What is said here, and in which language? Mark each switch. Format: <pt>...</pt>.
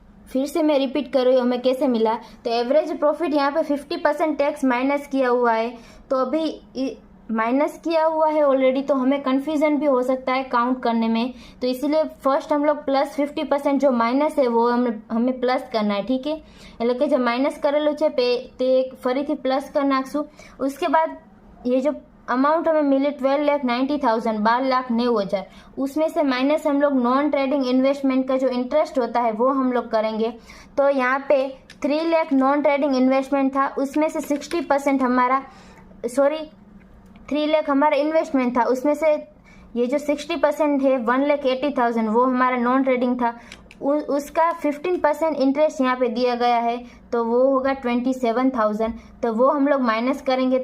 <hi>फिर से मैं रिपीट कर रही हूँ हमें कैसे मिला, तो एवरेज प्रॉफिट यहाँ पे 50% टैक्स माइनस किया हुआ है, तो अभी माइनस किया हुआ है ऑलरेडी, तो हमें कन्फ्यूजन भी हो सकता है काउंट करने में, तो इसलिए फर्स्ट हम लोग प्लस 50% जो माइनस है वो हमें प्लस करना है, ठीक है।</hi> <gu>એટલે કે જે માઇનસ કરેલું છે તે ફરીથી પ્લસ કરી નાખશું।</gu> <hi>उसके बाद ये जो अमाउंट हमें मिले 12,90,000, 12,90,000, उसमें से माइनस हम लोग नॉन ट्रेडिंग इन्वेस्टमेंट का जो इंटरेस्ट होता है वो हम लोग करेंगे। तो यहाँ पे 3 लाख नॉन ट्रेडिंग इन्वेस्टमेंट था, उसमें से 60% हमारा 3 लाख हमारा इन्वेस्टमेंट था, उसमें से ये जो 60% है 1,80,000 वो हमारा नॉन ट्रेडिंग था, उसका 15% इंटरेस्ट यहाँ पे दिया गया है, तो वो होगा 27,000, तो वो हम लोग माइनस करेंगे।</hi>